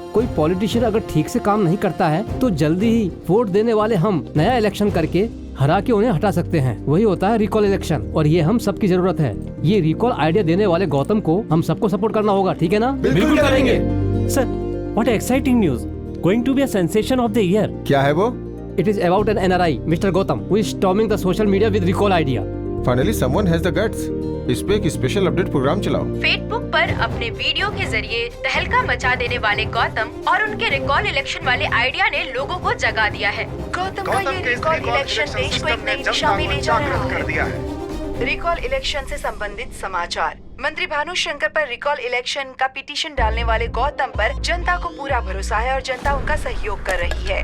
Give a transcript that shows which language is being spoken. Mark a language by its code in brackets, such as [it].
[hi] कोई पॉलिटिशियन अगर ठीक से काम नहीं करता है तो जल्दी ही वोट देने वाले हम नया इलेक्शन करके हरा के उन्हें हटा सकते हैं। वही होता है रिकॉल इलेक्शन, और ये हम सबकी जरूरत है। ये रिकॉल आइडिया देने वाले गौतम को हम सबको सपोर्ट करना होगा, ठीक है ना? बिल्कुल करेंगे sir. [en] What exciting news, going to be a sensation of the year. [hi] क्या है वो? [en] It is about an NRI, Mr. Gautam, who is storming the social media with recall idea. Finally someone has the guts. [hi] इस पे एक special update programme चलाओ। Facebook पर अपने video के जरिए तहलका मचा देने वाले गौतम और उनके रिकॉल इलेक्शन वाले आइडिया ने लोगों को जगा दिया है। गौतम का ये रिकॉल इलेक्शन देश को एक नई दिशा में ले जा रहा है। रिकॉल इलेक्शन से संबंधित समाचार। मंत्री भानुशंकर पर रिकॉल इलेक्शन का पिटीशन डालने वाले गौतम पर जनता को पूरा भरोसा है और जनता उनका सहयोग कर रही है।